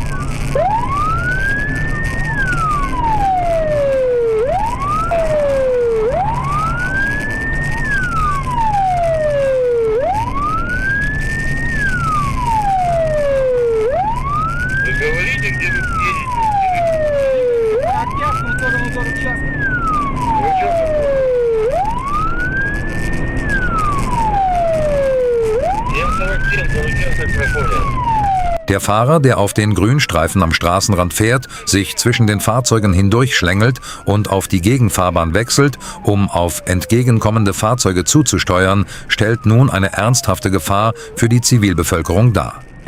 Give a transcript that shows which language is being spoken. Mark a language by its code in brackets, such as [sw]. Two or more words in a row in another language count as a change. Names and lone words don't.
[ru] Вы говорите, где вы едете? По Октябрьскому сторону до участка. [de] Der Fahrer, der auf den Grünstreifen am Straßenrand fährt, sich zwischen den Fahrzeugen hindurchschlängelt und auf die Gegenfahrbahn wechselt, um auf entgegenkommende Fahrzeuge zuzusteuern, stellt nun eine ernsthafte Gefahr für die Zivilbevölkerung dar.